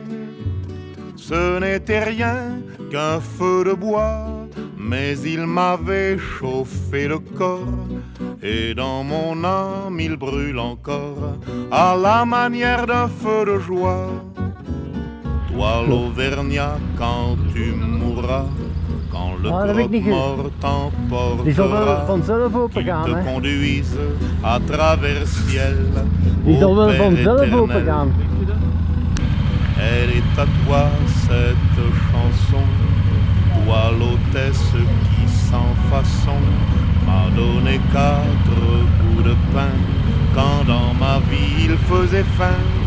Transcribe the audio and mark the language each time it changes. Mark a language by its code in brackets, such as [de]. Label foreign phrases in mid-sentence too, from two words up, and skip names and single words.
[fr] Ce n'était rien qu'un feu de bois, mais il m'avait chauffé le corps, et dans mon âme il brûle encore, à la manière d'un feu de joie. Toi l'Auvergnat, quand tu mourras, quand le [nl] Ah, dat heb ik niet [fr] croque-mort [nl] Die zal wel [fr] t'emportera, [nl] vanzelf open [fr] qu'il [nl] gaan, [fr] te hè? conduise à travers ciel, [nl] Die zal [fr] au [nl] wel [fr] Père [nl] vanzelf open [fr] éternel. [nl] gaan. [fr] Elle est à toi cette chanson, toi l'hôtesse qui sans façon m'a donné 4 bouts de pain quand dans ma vie il faisait faim.